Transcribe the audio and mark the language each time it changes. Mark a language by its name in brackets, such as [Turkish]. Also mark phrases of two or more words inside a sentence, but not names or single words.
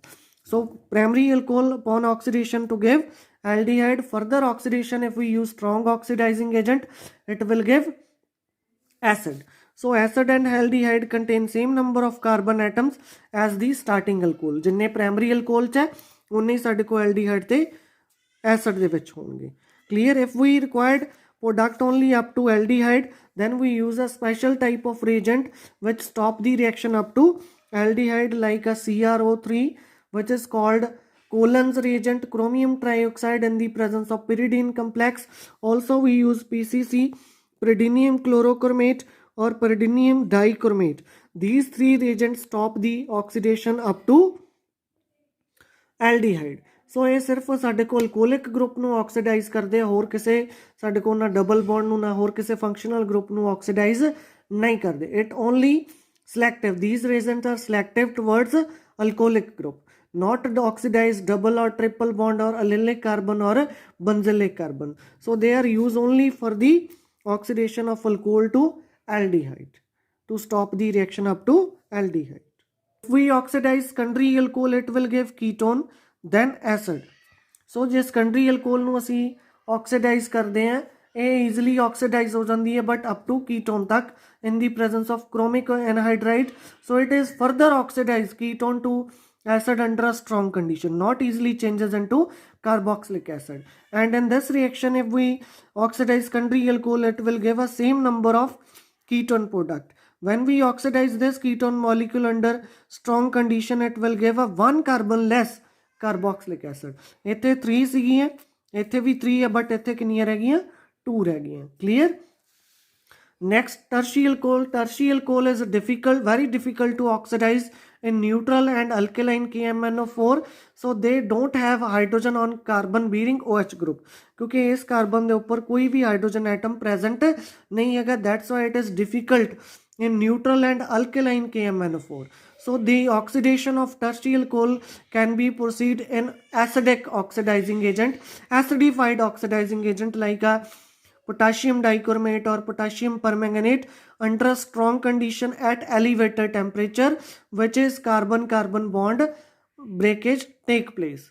[English] So primary alcohol upon oxidation to give aldehyde. Further oxidation, if we use strong oxidizing agent, it will give acid. So acid and aldehyde contain same number of carbon atoms as the starting alcohol. [Punjabi] ਜਿੰਨੇ [English] primary alcohol [Punjabi] ਚ ਉਨ੍ਹੇ ਸਾਡੇ ਕੋ aldehyde ਤੇ acid ਦੇ ਵਿੱਚ ਹੋਣਗੇ. [English] Clear? If we required product only up to aldehyde, then we use a special type of reagent which stop the reaction up to aldehyde, like a CrO3, which is called Coulon's reagent, chromium trioxide in the presence of pyridine complex. Also we use PCC, pyridinium chlorochromate or pyridinium dichromate. These three reagents stop the oxidation up to aldehyde. [Punjabi] ਸੋ ਯੇ ਸਿਰਫ ਸਾਡੇ ਕੋ [English] alcoholic group [Punjabi] ਨੂੰ ਆਕਸੀਡਾਈਜ਼ ਕਰਦੇ, ਹੋਰ ਕਿਸੇ ਸਾਡੇ ਕੋਲ ਨਾ [English] double bond [Punjabi] ਨੂੰ ਨਾ ਹੋਰ ਕਿਸੇ [English] functional group [Punjabi] ਨੂੰ ਆਕਸੀਡਾਈਜ਼ ਨਹੀਂ ਕਰਦੇ. [English] It only selective, these reagents are selective towards alcoholic group, not oxidize double or triple bond or allylic carbon or benzylic carbon. So they are used only for the oxidation of alcohol to aldehyde, to stop the reaction up to aldehyde. If we oxidize secondary alcohol, it will give ketone, then acid. So ਜੇ secondary alcohol [Punjabi] ਨੂੰ ਅਸੀਂ [English] oxidize [Punjabi] ਕਰਦੇ हैं, ਇਹ [English] easily oxidize [Punjabi] ਹੋ ਜਾਂਦੀ ਹੈ [English] but up to ketone तक in the presence of chromic anhydride. So it is further oxidized ketone to acid under a strong condition, not easily changes into carboxylic acid. And in this reaction, if we oxidize secondary alcohol, it will give a same number of ketone product. When we oxidize this ketone molecule under strong condition, it will give a 1 carbon less carboxylic acid. [Punjabi] ਇੱਥੇ 3 ਸੀਗੀਆਂ, ਇੱਥੇ ਵੀ 3 ਹੈ but ਇੱਥੇ ਕਿੰਨੀਆਂ ਰਹਿ ਗਈਆਂ 2 ਰਹਿ ਗਈਆਂ. [English] Clear? Next, tertiary coal. Tertiary coal is difficult, very difficult to oxidize in neutral and alkaline KMnO4. So they don't have hydrogen on carbon bearing OH group, [Hindi] क्योंकि इस कार्बन के ऊपर कोई भी हाइड्रोजन एटम प्रेजेंट नहीं है. [English] That's why it is difficult in neutral and alkaline KMnO4. So the oxidation of tertiary coal can be proceed in acidic oxidizing agent, acidified oxidizing agent like a potassium dichromate or potassium permanganate under a strong condition at elevated temperature, which is carbon-carbon bond breakage take place.